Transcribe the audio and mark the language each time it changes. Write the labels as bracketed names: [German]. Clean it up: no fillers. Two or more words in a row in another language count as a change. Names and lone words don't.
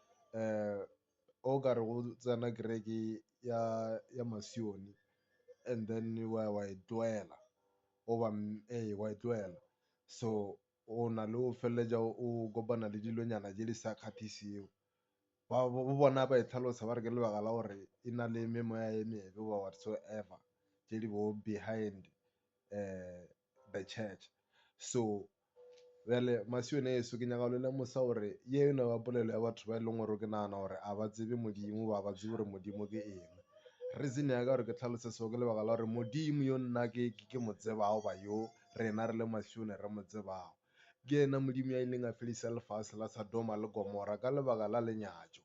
[Northern Sotho] o ka re go tsena kereke ya Masione [English] and then [Northern Sotho] wa e tloela wa e tloela, so o na le o feleletša o kopana le dilonyana tše di sa kgathisego ba bona ba e tlhalosa ba re ke lebaka la gore e na le memoya e mebe [English] or whatsoever [Northern Sotho] tše di bo [English] behind the church. [Northern Sotho] So bjale Masione eso ke nyaka go le lemosa gore ye eno ya polelo ya batho ba e leng gore ke nagana gore a ba tsebe modimo ba ba tsebe gore modimo ke eng. Reason ya ka gore ke tlhalose seo ke lebaka la gore modimo yo nna ke mo tsebago ba yo rena re le Masione re mo tsebago ke ena modimo ya ileng a fedisa lefase la Sodoma le Gomora ka lebaka la lenyatšo.